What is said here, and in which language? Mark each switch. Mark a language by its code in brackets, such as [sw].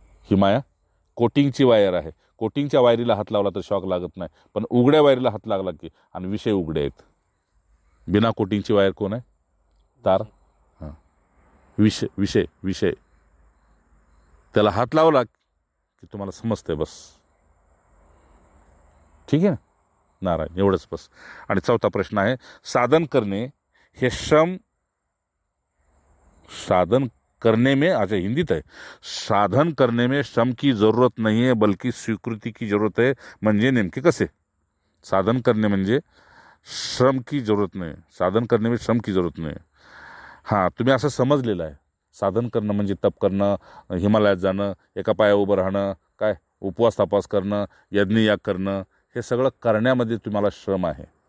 [mr] ही माया कोटिंगची wire आहे. कोटिंगच्या वायरीला हात लावला तर शॉक लागत नाही, पण उघड्या वायरीला हात लागला की, आणि विषय उघडे आहेत. बिना कोटिंगची वायर कोण आहे? तार. हां, विषय विषय विषय त्याला हात लावला की तुम्हाला समजते बस. ठीक आहे ना. नारायण, एवढंच बस. आणि चौथा प्रश्न आहे, साधन करणे हे श्रम, [hi] साधन करने में, अच्छा हिंदीत है, साधन करने में श्रम की जरूरत नहीं है बल्कि स्वीकृति की जरूरत है. [mr] म्हणजे नेमके कसे? साधन करणे म्हणजे [hi] श्रम की जरूरत [mr] नाही, साधन करणे [hi] में श्रम की जरूरत [mr] नाही. हां, तुम्ही असं समजलेलं आहे. साधन करणं म्हणजे तप करणं, हिमालयात जाणं, एका पाया उभं राहणं, काय उपवास तापास करणं, यज्ञयाग करणं, हे सगळं करण्यामध्ये तुम्हाला श्रम आहे.